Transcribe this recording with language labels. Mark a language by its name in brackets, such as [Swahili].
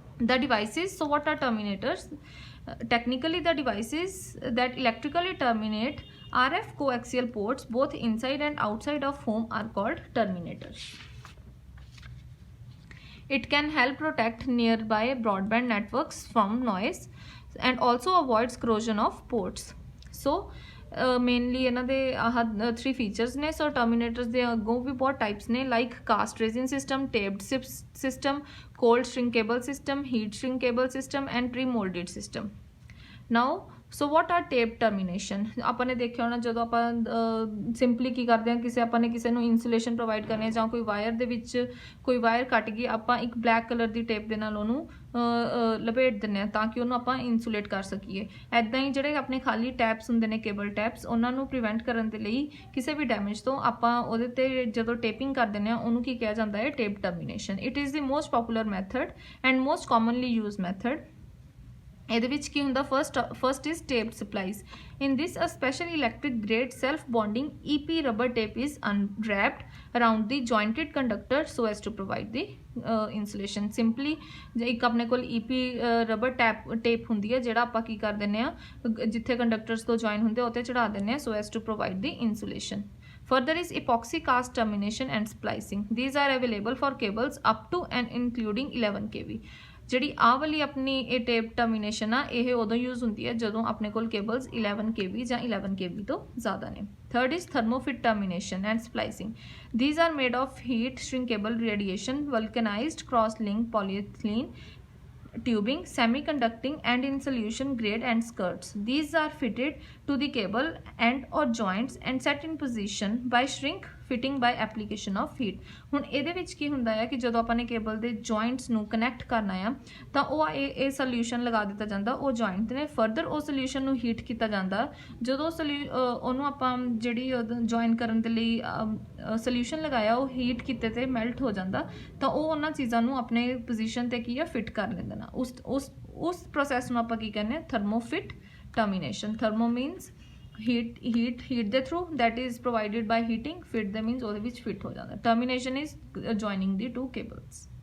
[English] The devices, so what are terminators? Technically the devices that electrically terminate RF coaxial ports both inside and outside of home are called terminators। It can help protect nearby broadband networks from noise and also avoids corrosion of ports। [Punjabi] So mainly ਇਹਨਾਂ ਦੇ ਆਹ 3 features ਨੇ। ਸੋ ਟਰਮੀਨੇਟਰਸ ਦੇ ਅੱਗੋਂ ਵੀ ਬਹੁਤ types ਨੇ, like caste ਰੇਜ਼ਿਨ system, taped system, cold string cable system, heat string cable system and pre moulded system. [English] Now so what are tape termination? [Punjabi] ਆਪਾਂ ਨੇ ਦੇਖਿਆ ਹੋਣਾ, ਜਦੋਂ ਆਪਾਂ ਸਿੰਪਲੀ ਕੀ ਕਰਦੇ ਹਾਂ, ਆਪਾਂ ਨੇ ਕਿਸੇ ਨੂੰ ਇਨਸੂਲੇਸ਼ਨ ਪ੍ਰੋਵਾਈਡ ਕਰਨੀ ਹੈ ਜਾਂ ਕੋਈ ਵਾਇਰ ਦੇ ਵਿੱਚ ਕੋਈ ਵਾਇਰ ਕੱਟ ਗਈ, ਆਪਾਂ ਇੱਕ ਬਲੈਕ ਕਲਰ ਦੀ ਟੇਪ ਦੇ ਨਾਲ ਉਹਨੂੰ ਲਪੇਟ ਦਿੰਦੇ ਹਾਂ ਤਾਂ ਕਿ ਉਹਨੂੰ ਆਪਾਂ ਇਨਸੂਲੇਟ ਕਰ ਸਕੀਏ। ਇੱਦਾਂ ਹੀ ਜਿਹੜੇ ਆਪਣੇ ਖਾਲੀ ਟੈਪਸ ਹੁੰਦੇ ਨੇ, ਕੇਬਲ ਟੈਪਸ, ਉਹਨਾਂ ਨੂੰ ਪ੍ਰੀਵੈਂਟ ਕਰਨ ਦੇ ਲਈ ਕਿਸੇ ਵੀ ਡੈਮੇਜ ਤੋਂ ਆਪਾਂ ਉਹਦੇ 'ਤੇ ਜਦੋਂ ਟੇਪਿੰਗ ਕਰ ਦਿੰਦੇ ਹਾਂ ਉਹਨੂੰ ਕੀ ਕਿਹਾ ਜਾਂਦਾ ਹੈ? Tape termination. [English] It is the most popular method and most commonly use method. [Punjabi] ਇਹਦੇ ਵਿੱਚ ਕੀ ਹੁੰਦਾ? [English] First is taped splices. In this a special electric grade self bonding EP rubber tape is unwrapped around the jointed conductor so as to provide the insulation। [Punjabi] Simply ਜੇ ਇੱਕ ਆਪਣੇ ਕੋਲ EP rubber tape ਹੁੰਦੀ ਹੈ, ਜਿਹੜਾ ਆਪਾਂ ਕੀ ਕਰ ਦਿੰਦੇ ਹਾਂ, ਜਿੱਥੇ ਕੰਡਕਟਰਸ ਤੋਂ ਜੁਆਇਨ ਹੁੰਦੇ ਉੱਤੇ ਚੜਾ ਦਿੰਦੇ ਹਾਂ [English] so as to provide the insulation। Further is epoxy cast termination and splicing। These are available for cables up to and including 11 kV। [Punjabi] ਜਿਹੜੀ ਆਹ ਵਾਲੀ ਆਪਣੀ ਇਹ ਟੇਪ ਟਰਮੀਨੇਸ਼ਨ ਆ, ਇਹ ਉਦੋਂ ਯੂਜ਼ ਹੁੰਦੀ ਹੈ ਜਦੋਂ ਆਪਣੇ ਕੋਲ ਕੇਬਲਸ 11 kV ਜਾਂ 11 kV ਤੋਂ ਜ਼ਿਆਦਾ ਨੇ। [English] Third is thermofit termination and splicing. These are made of heat shrink cable radiation, vulcanized cross-linked polyethylene tubing, semi-conducting and in solution grade and skirts। These are fitted to the cable and or joints and set in position by shrink fitting by application of heat. [Punjabi] ਹੁਣ ਇਹਦੇ ਵਿੱਚ ਕੀ ਹੁੰਦਾ ਹੈ ਕਿ ਜਦੋਂ ਆਪਾਂ ਨੇ cable ਦੇ ਜੁਆਇੰਟਸ ਨੂੰ ਕਨੈਕਟ ਕਰਨਾ ਆ ਤਾਂ ਉਹ ਇਹ ਸੋਲਿਊਸ਼ਨ ਲਗਾ ਦਿੱਤਾ ਜਾਂਦਾ ਉਹ ਜੁਆਇੰਟ ਨੇ। ਫਰਦਰ ਉਹ ਸੋਲਿਊਸ਼ਨ ਨੂੰ ਹੀਟ ਕੀਤਾ ਜਾਂਦਾ। ਜਦੋਂ ਉਹਨੂੰ ਆਪਾਂ ਜਿਹੜੀ ਜੁਆਇਨ ਕਰਨ ਦੇ ਲਈ ਸੋਲਿਊਸ਼ਨ ਲਗਾਇਆ ਉਹ ਹੀਟ ਕੀਤੇ ਤੇ ਮੈਲਟ ਹੋ ਜਾਂਦਾ ਤਾਂ ਉਹ ਉਹਨਾਂ ਚੀਜ਼ਾਂ ਨੂੰ ਆਪਣੇ ਪੋਜੀਸ਼ਨ ਤੇ ਕੀ ਆ ਫਿਟ ਕਰ ਲੈਂਦੇ ਨੇ। ਉਸ ਪ੍ਰੋਸੈਸ ਨੂੰ ਆਪਾਂ ਕੀ ਕਹਿੰਦੇ ਆ ਥਰਮੋਫਿਟ ਟਰਮੀਨੇਸ਼ਨ। [English] thermo means heat ਦੇ through that is provided by heating, fit ਦੇ means [Punjabi] ਉਹਦੇ ਵਿੱਚ ਫਿਟ ਹੋ ਜਾਂਦਾ। [English] termination is joining the two cables।